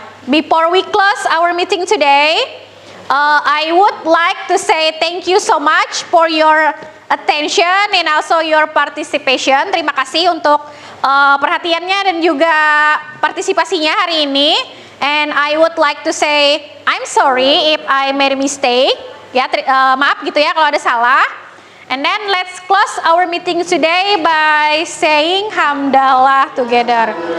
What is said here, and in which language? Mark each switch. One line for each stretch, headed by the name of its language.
English: Before we close our meeting today, I would like to say thank you so much for your attention and also your participation.
Indonesian: Terima kasih untuk perhatiannya dan juga partisipasinya hari ini.
English: And I would like to say I'm sorry if I made a mistake.
Indonesian: Ya, maaf gitu ya kalau ada salah.
English: And then let's close our meeting today by saying hamdalah together.